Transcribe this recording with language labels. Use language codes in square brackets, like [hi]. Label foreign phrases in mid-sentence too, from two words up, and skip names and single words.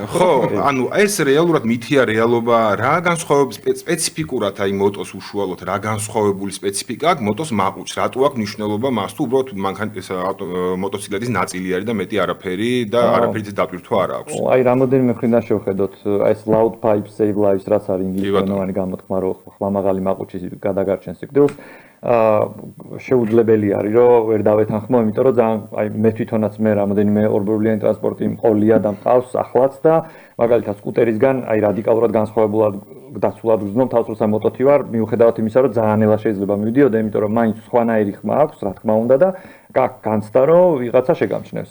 [ka] ხო, ანუ ეს რეალურად მითია რეალობა, რა განსხვავებული სპეციფიკურად აი მოტოს უშუალოდ რა განსხვავებული სპეციფიკა აქვს მოტოს მაყუჩს, რატო აქვს მნიშვნელობა მას თუ უბრალოდ მანქანის მოტოციკლეტის ნაწილი არის და მეტი არაფერი და არაფერიც დატვირთვა არ აქვს. აი რამოდენიმე მხრიდან შევხედოთ, ეს [en] loud pipe save lives [ka] რაც არის ინგლისურენოვანი გამოთქმა, რომ ხმამაღალი მაყუჩი გადაგარჩენს სიკვდილს, შეუძლებელი არის რომ ვერ დავეთანხმო, იმიტომ რომ ძალიან აი მე თვითონაც მე რამოდენიმე ორბურბლიანი ტრანსპორტი მყოლია და მყავს ახლაც და მაგალითად სკუტერისგან აი რადიკალურად განსხვავებულად დაცულად ვზნობ თავს როცა მოტოთი ვარ, მიუხედავად იმისა რომ ძალიან ნელა შეიძლება მივიდიოდე, იმიტომ რომ მაინც სხვანაირი ხმა აქვს, რა თქმა უნდა და განცდა რომ ვიღაცა შეგამჩნევს.